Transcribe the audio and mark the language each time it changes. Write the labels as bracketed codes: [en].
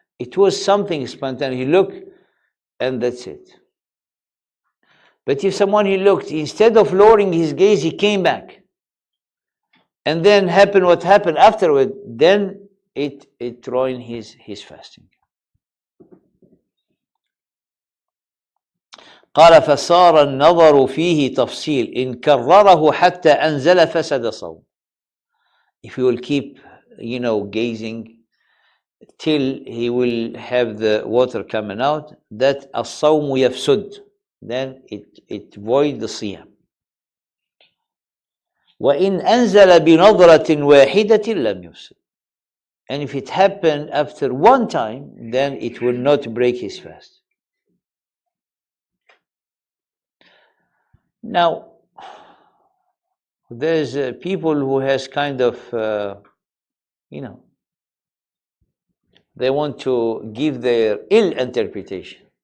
[en] It was something spontaneous. He looked and that's it. But if someone he looked, instead of lowering his gaze, he came back. And then happened what happened afterward, then it ruined his fasting. [ar] قال فصار النظر فيه تفصيل إن كرره حتى أنزل فسد صوم. [en] If he will keep, gazing till he will have the water coming out, that [ar] الصوم يفسد, [en] then it void the siyam. [ar] وإن أنزل بنظرة واحدة لم يفسد. [en] And if it happened after one time, then it will not break his fast. Now, there's people who has kind of, they want to give their ill interpretation.